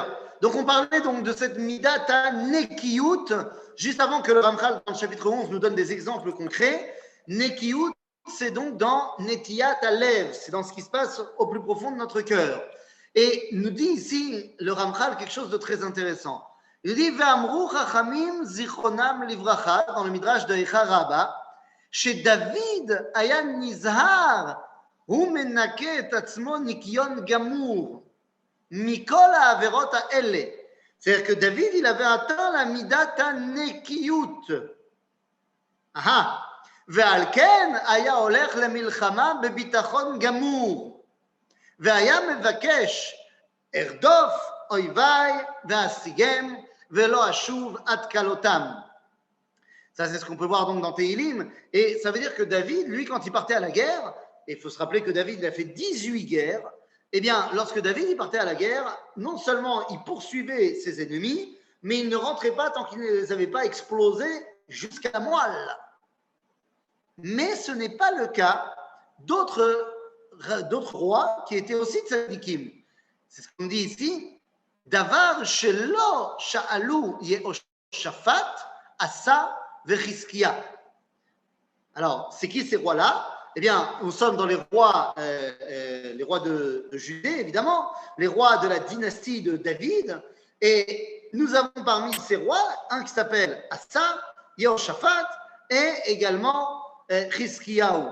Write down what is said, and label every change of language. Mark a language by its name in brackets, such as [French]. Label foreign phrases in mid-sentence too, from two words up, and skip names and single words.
[French] Donc, on parlait donc de cette [Hebrew] מידת נקיות, [French] juste avant que le Ramchal, dans le chapitre 11, nous donne des exemples concrets. Nekiyut, c'est donc dans [Hebrew] נטיית הלב, [French] c'est dans ce qui se passe au plus profond de notre cœur. Et nous dit ici, le Ramchal, quelque chose de très intéressant. Il dit, [Hebrew] ואמרו חכמים זכרונם לברכה, [French] dans le midrash de Eicha Rabba, [Hebrew] שדוד היה נזהר, הוא מנקה את עצמו ניקיון גמור. מכל העבירות האלה. [French] C'est-à-dire que David, il avait atteint la [Hebrew] מידת נקיות. [French] Aha. [Hebrew] ועל כן היה הולך למלחמה בביטחון גמור, והיה מבקש ארדוף אויביי ואשיגם ולא אשוב עד כלותם. [French] Ça, c'est ce qu'on peut voir donc dans Tehilim. Et ça veut dire que David, lui, quand il partait à la guerre, et il faut se rappeler que David, il a fait 18 guerres, eh bien, lorsque David, il partait à la guerre, non seulement il poursuivait ses ennemis, mais il ne rentrait pas tant qu'il ne les avait pas explosés jusqu'à moelle. Mais ce n'est pas le cas d'autres rois qui étaient aussi tzadikim. C'est ce qu'on dit ici. [Hebrew] דבר שלא שאלו יהושפט אסא וחזקיה. [French] Alors, c'est qui ces rois-là? Eh bien, nous sommes dans les rois de Judée, évidemment, les rois de la dynastie de David. Et nous avons parmi ces rois un qui s'appelle Asa, Yehoshaphat, et également Chizkiyahu.